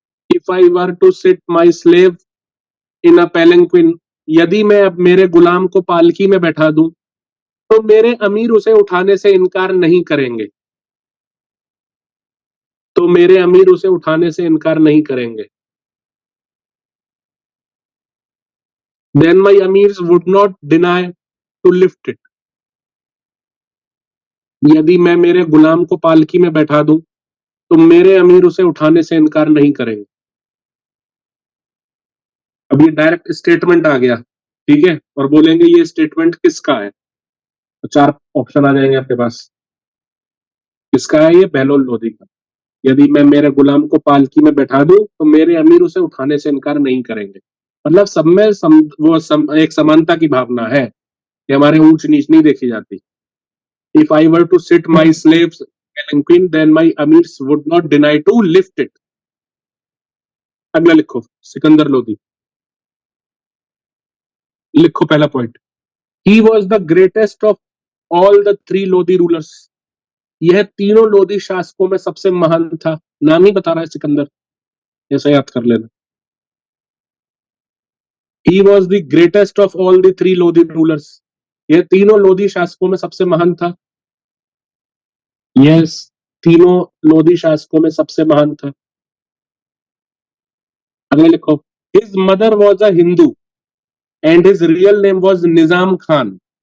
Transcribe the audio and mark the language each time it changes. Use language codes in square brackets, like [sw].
[en] if I were to sit my slave in a palanquin, [hi] यदि मैं अब मेरे गुलाम को पालकी में बैठा दूं तो मेरे अमीर उसे उठाने से इनकार नहीं करेंगे, तो मेरे अमीर उसे उठाने से इनकार नहीं करेंगे। [en] Then my amirs would not deny to lift it. [hi] यदि मैं मेरे गुलाम को पालकी में बैठा दूं तो मेरे अमीर उसे उठाने से इनकार नहीं करेंगे। अब ये डायरेक्ट स्टेटमेंट आ गया, ठीक है, और बोलेंगे ये स्टेटमेंट किसका है, तो 4 ऑप्शन आ जाएंगे आपके पास। किसका है ये? बहलोल लोधी का। यदि मैं मेरे गुलाम को पालकी में बैठा दूं तो मेरे अमीर उसे उठाने से इनकार नहीं करेंगे। मतलब सब में एक समानता की भावना है कि हमारे ऊंच नीच नहीं देखी जाती। [en] If I were to sit my slaves palanquin, then my amirs would not deny to lift it. [hi] अगला लिखो, सिकंदर लोधी। लिखो पहला point, [en] he was the greatest of all the 3 Lodi rulers. [hi] यह तीनों लोधी शासकों में सबसे महान था। नाम ही बता रहा है सिकंदर, ऐसा याद कर लेना। [en] He was the greatest of all the 3 Lodi rulers. [hi] यह तीनों लोधी शासकों में सबसे महान था। यस, तीनों लोधी शासकों में सबसे महान था। [en] अगले लिखो, his mother was a Hindu and his real name was Nizam Khan.